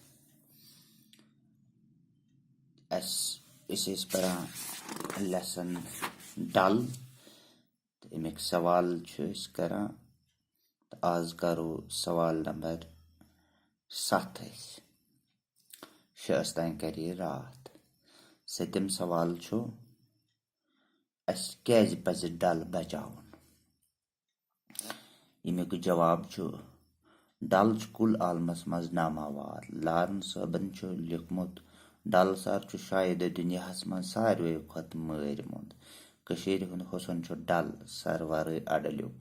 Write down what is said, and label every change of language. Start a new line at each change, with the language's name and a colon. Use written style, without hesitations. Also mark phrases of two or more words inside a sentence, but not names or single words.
Kashmiri: इस पर लेसन डल तो अमिक सवाल करा। तो आज करो सवाल नंबर 7 शस तान कर रात। सतम सवाल क्या पज डल बचावन। यमुक जवाब डल कुल आलमस मज नामावार। लारन सबन लिखमुत डल सर शायद दुनियास मज सारे खुद मर मुंद। कशीर हुंद हुसन डल सर वर अडल्युक।